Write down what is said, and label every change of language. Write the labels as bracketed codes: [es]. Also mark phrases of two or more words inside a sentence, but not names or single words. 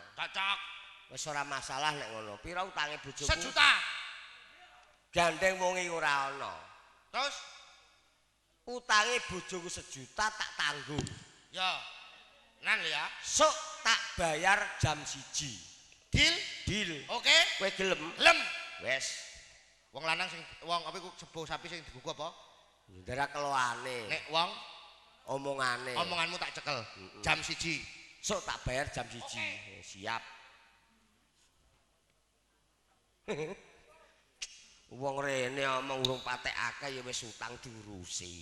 [jv] Cocok. Wis ora masalah nek ngono. Pira utange bojoku? 1 juta. Gandeng wong iki ora ana. Terus Utange bojoku 1 juta tak tanggung. ya. Nan lho ya. Sok tak bayar jam 1. Deal? Deal. Oke. Kowe gelem? Lem. Wes. Wong lanang sing wong apa iku sebo sapi sing digugu apa? Ndara keloane. Nek wong Omongane. omonganmu tak cekel. Jam 1. Sok tak bayar jam 1. Siap. Wong rene omong urung patek akeh ya wis utang diurusi.